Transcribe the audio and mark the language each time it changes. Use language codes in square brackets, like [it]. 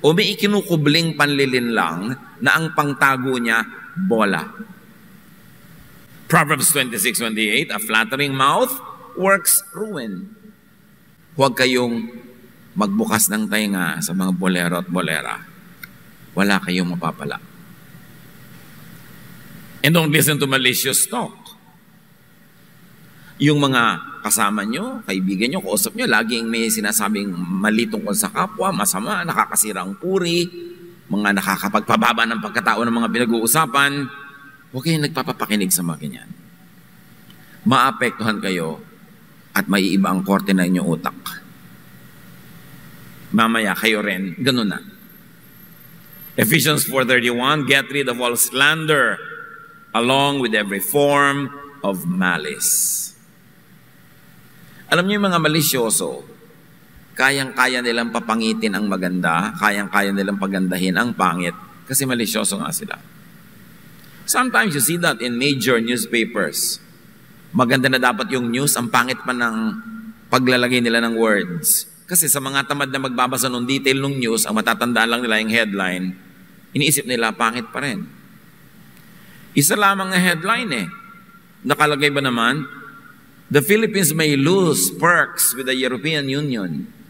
[tl] O may ikinukubling panlilin lang na ang pangtago niya, bola. [en] Proverbs 26:28, a flattering mouth works ruin. [tl] Huwag kayong magbukas ng tainga sa mga bolero at bolera. Wala kayong mapapala. [en] And don't listen to malicious talk. [tl] Yung mga kasama nyo, kaibigan nyo, kausap nyo, laging may sinasabing mali tungkol sa kapwa, masama, nakakasira ang puri, mga nakakapagpababa ng pagkatao ng mga pinag-uusapan. Huwag kayong nagpapapakinig sa mga ganyan. Maapektuhan kayo at maiiba ang korte na inyong utak. Mamaya kayo rin, ganun na. [en] Ephesians 4:31, get rid of all slander along with every form of malice. [tl] Alam niyo yung mga malisyoso, kayang-kaya nilang papangitin ang maganda, kayang-kaya nilang pagandahin ang pangit, kasi malisyoso nga sila. [en] Sometimes you see that in major newspapers. [tl] Maganda na dapat yung news, ang pangit pa ng paglalagay nila ng words. Kasi sa mga tamad na magbabasa ng detail ng news, ang matatandaan lang nila yung headline, iniisip nila, pangit pa rin. Isa lamang na headline Nakalagay ba naman, [en] the Philippines may lose perks with the European Union.